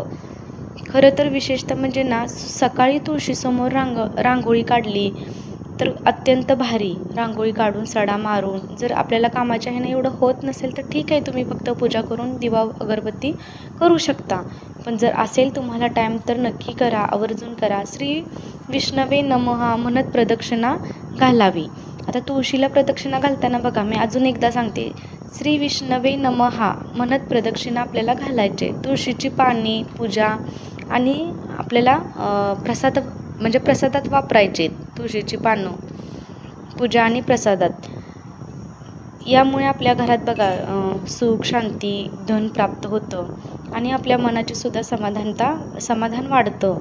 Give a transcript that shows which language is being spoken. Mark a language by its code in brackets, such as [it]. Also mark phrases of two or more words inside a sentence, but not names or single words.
[mr] खरं तर विशेषतः म्हणजे ना सकाळी तुळशीसमोर रांगोळी काढली तर अत्यंत भारी. रांगोळी काढून सडा मारून, जर आपल्याला कामाच्या ह्यानं एवढं होत नसेल तर ठीक आहे, तुम्ही फक्त पूजा करून दिवा अगरबत्ती करू शकता. पण जर असेल तुम्हाला टाईम तर नक्की करा, आवर्जून करा. [sa] श्री विष्णवे नमः [mr] म्हणत प्रदक्षिणा घालावी. आता तुळशीला प्रदक्षिणा घालताना बघा, मी अजून एकदा सांगते, [sa] श्री विष्णवे नमः [mr] म्हणत प्रदक्षिणा आपल्याला घालायचे. तुळशीची पाने, पूजा आणि आपल्याला प्रसादात वापरायचे. तुळशीची पानं पूजा आणि प्रसादात, यामुळे आपल्या घरात बघा सुख, शांती, धन प्राप्त होतं आणि आपल्या मनाची सुद्धा समाधान वाढतं.